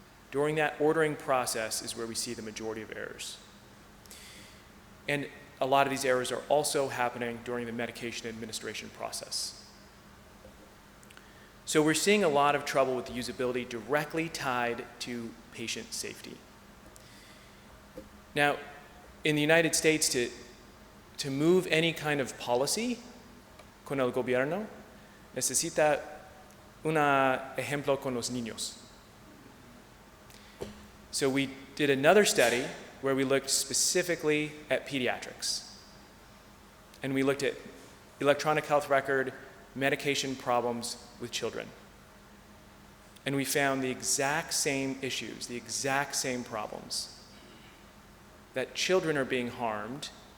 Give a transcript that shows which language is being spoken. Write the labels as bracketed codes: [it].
[en] During that ordering process is where we see the majority of errors. And a lot of these errors are also happening during the medication administration process. So we're seeing a lot of trouble with the usability directly tied to patient safety. Now, in the United States, to move any kind of policy [es] con el gobierno, necesita un ejemplo con los niños. [en] So we did another study where we looked specifically at pediatrics. And we looked at electronic health record medication problems with children. And we found the exact same issues, the exact same problems. That children are being harmed